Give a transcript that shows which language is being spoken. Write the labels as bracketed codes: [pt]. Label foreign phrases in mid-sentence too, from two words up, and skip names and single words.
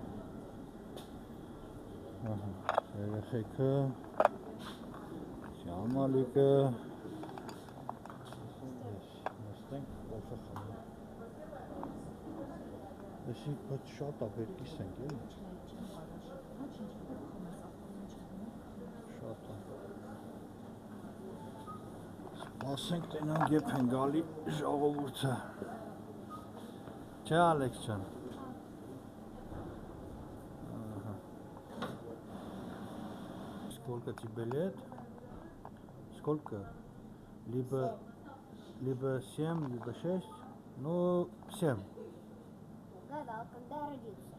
[hy] երեխեքը, Շամալիկը, նստենք կոֆե խմենք, այսինք բայց շատ աբերկիս ենք էլի, շատ է, սպասենք տենանք եբ են գալի ժողովուրդը, չէ Ալեքս ջան, [ru] Сколько тебе лет? Сколько? Либо 7, либо 6. Ну, 7. Гадал, когда родился?